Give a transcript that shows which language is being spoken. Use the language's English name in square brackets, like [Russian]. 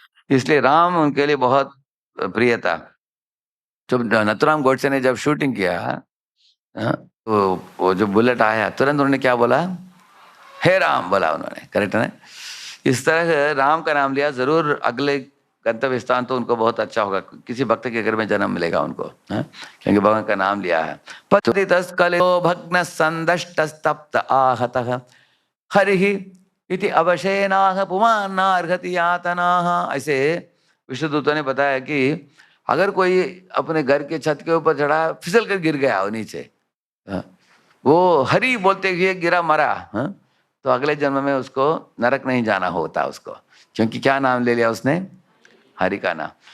[Hindi] इसलिए राम उनके लिए बहुत प्रिय था। जब नथुराम गोडसे ने जब शूटिंग किया, हाँ, तो वो जो बुलेट आया, तुरंत उन्होंने क्या बोला? हे राम बोला उन्होंने, करेक्ट है ना? इस तरह राम का नाम लिया, जरूर अगले गंतव्य स्थान तो उनको बहुत अच्छा होगा, किसी भक्त के घर में जन्म मिलेगा उनको, हाँ? क्योंकि भगवान का नाम लिया है। [Sanskrit] पतितस्कलितो भग्न संदष्टस्तप्त आहतः हरिः इति अवशेनाः पुमान्नार्हति यातनाः। [Hindi] ऐसे विष्णु दूतों ने बताया कि अगर कोई अपने घर के छत के ऊपर चढ़ा, फिसल कर गिर गया वो नीचे, हाँ, वो हरि बोलते हुए गिरा, मरा, हाँ, तो अगले जन्म में उसको नरक नहीं जाना होता उसको, क्योंकि क्या नाम ले लिया उसने? हरि का नाम।